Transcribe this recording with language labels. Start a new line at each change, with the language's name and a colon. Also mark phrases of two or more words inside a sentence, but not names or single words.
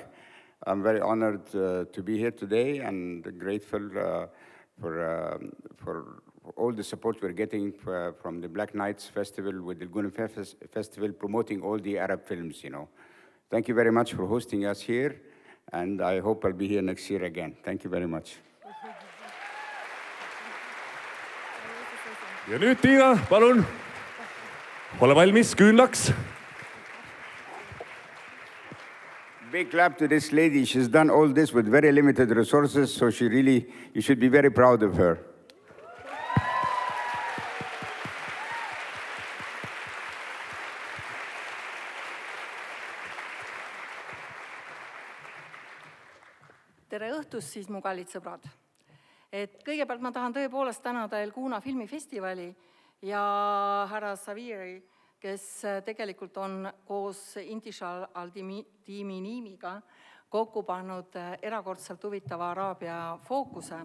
English: I'm very honored to be here today and grateful for all the support we're getting from the Black Nights Festival with the Guna Festival promoting all the Arab films, you know. Thank you very much for hosting us here, and I hope I'll be here next year again. Thank you very much.
Estonian: Ja nüüd Tiina, palun, ole valmis küünlaks.
English: Big clap to this lady. She's done all this with very limited resources, so you should be very proud of her.
Estonian: Tere õhtust siis, mu kallid sõbrad. Kõigepealt ma tahan tõepoolest tänada El Guna filmifestivali ja härra Saviri kes tegelikult on koos Intishal al-Diminimiga kokku pannud erakordselt huvitava Araabia fookuse.